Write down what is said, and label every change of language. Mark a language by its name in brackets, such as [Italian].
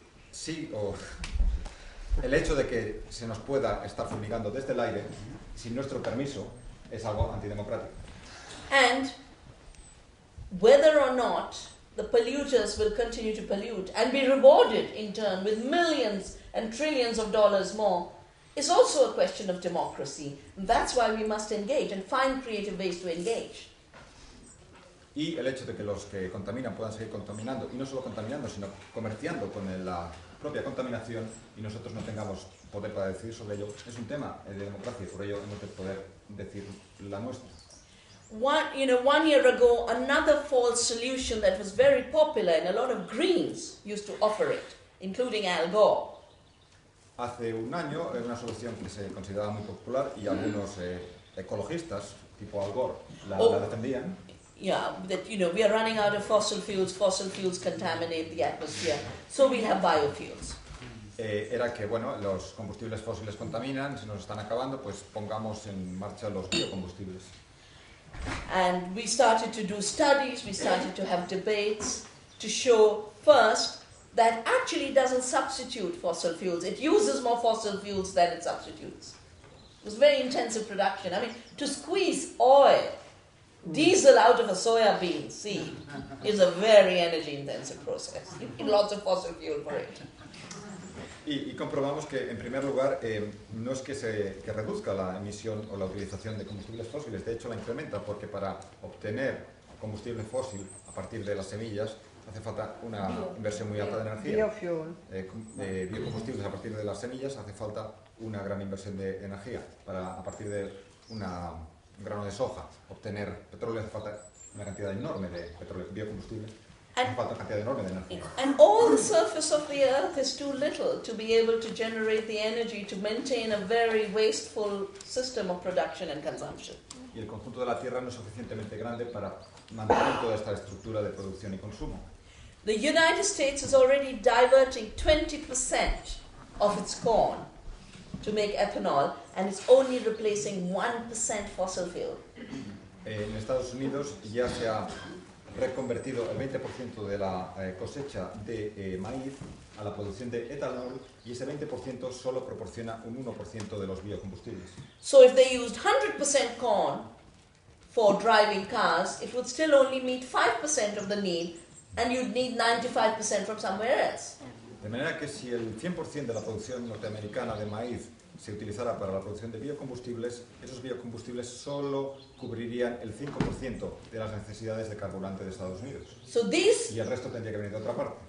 [Spanish] Sí, o el hecho de que se nos pueda estar fumigando desde el aire sin nuestro permiso es algo antidemocrático. [English] And whether or not the polluters will continue to pollute and be rewarded in turn with millions and trillions of dollars more is also a question of democracy. And that's why we must engage and find creative ways to engage. [Spanish] Y el hecho de que los que contaminan puedan seguir contaminando, y no solo contaminando, sino comerciando con la propia contaminación, y nosotros no tengamos poder para decidir sobre ello, es un tema de democracia, y por ello hemos de poder decir la nuestra. [English] 1 year ago, another false solution that was very popular and a lot of Greens used to offer it, including Al Gore. [Spanish] Hace un año, una solución que se consideraba muy popular y algunos ecologistas, tipo Al Gore, la defendían. [English] Yeah, that we are running out of fossil fuels contaminate the atmosphere, so we'll have biofuels. [Spanish] Era que, bueno, los combustibles fósiles contaminan, se nos están acabando, pues pongamos en marcha los biocombustibles. [English] And we started to do studies, we started to have debates to show first that actually doesn't substitute fossil fuels. It uses more fossil fuels than it substitutes. It was very intensive production. I mean, to squeeze oil, diesel out of a soya bean seed is a very energy intensive process. You need lots of fossil fuel for it. [Spanish] Y comprobamos que, en primer lugar, no es que reduzca la emisión o la utilización de combustibles fósiles, de hecho la incrementa, porque para obtener combustible fósil a partir de las semillas hace falta una inversión muy alta de energía. Biocombustibles a partir de las semillas hace falta una gran inversión de energía. Para, a partir de un grano de soja, obtener petróleo hace falta una cantidad enorme de petróleo, biocombustible. Hace falta una cantidad enorme de energía. [English] And all the surface of the earth is too little to be able to generate the energy to maintain a very wasteful system of production and consumption. [Spanish] Y el conjunto de la Tierra no es suficientemente grande para mantener toda esta estructura de producción y consumo. [English] The United States is already diverting 20% of its corn to make ethanol, and it's only replacing 1% fossil fuel. [Spanish] En Estados Unidos ya se ha reconvertido el 20% de la cosecha de maíz a la producción de etanol, y ese 20% solo proporciona un 1% de los biocombustibles. [English] So if they used 100% corn for driving cars, it would still only meet 5% of the need, and you'd need 95% from somewhere else. De manera que si el 100% de la producción norteamericana de maíz se utilizara para la producción de biocombustibles, esos biocombustibles solo cubrirían el 5% de las necesidades de carburante de Estados Unidos. So these [Spanish] Y el resto tendría que venir de otra parte.